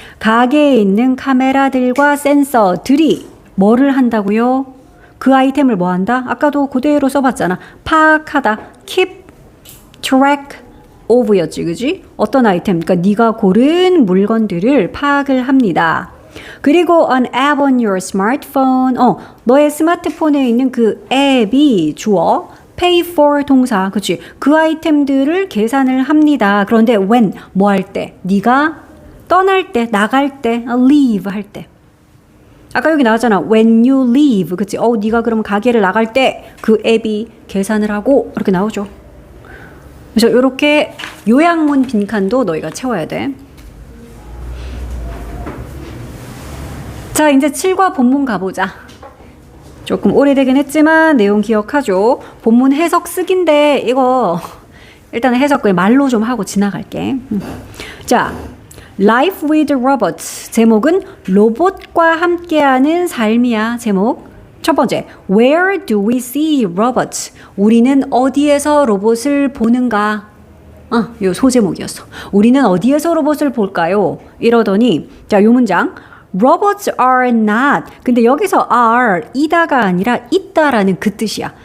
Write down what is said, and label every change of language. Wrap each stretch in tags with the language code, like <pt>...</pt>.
<ko>가게에 있는 카메라들과 센서들이 뭐를 한다고요? 그 아이템을 뭐 한다? 아까도 그대로 써봤잖아. 파악하다.</ko> <en>keep track of였지, 그지?</en> <ko>어떤 아이템, 그러니까 네가 고른 물건들을 파악을 합니다. 그리고</ko> <en>an app on your smartphone.</en> <ko>너의 스마트폰에 있는 그 앱이 주어. pay for 동사, 그치? 그 아이템들을 계산을 합니다. 그런데 when, 뭐 할 때? 네가 떠날 때, 나갈 때, leave 할 때. 아까 여기 나왔잖아.</ko> <en>when you leave, 그치?</en> <ko>네가 그럼 가게를 나갈 때 그 앱이 계산을 하고 이렇게 나오죠. 그래서 이렇게 요약문 빈칸도 너희가 채워야 돼. 자, 이제 7과 본문 가보자. 조금 오래되긴 했지만 내용 기억하죠? 본문 해석 쓰기인데 이거 일단 해석을 말로 좀 하고 지나갈게.</ko> <en>자, Life with Robots.</en> <ko>제목은 로봇과 함께하는 삶이야. 제목.</ko> <en>첫 번째, Where do we see robots?</en> <ko>우리는 어디에서 로봇을 보는가? 요 소제목이었어. 우리는 어디에서 로봇을 볼까요? 이러더니 자, 요 문장</ko> <en>Robots are not.</en> <ko>근데 여기서 are 이다가 아니라 있다라는 그 뜻이야.</ko>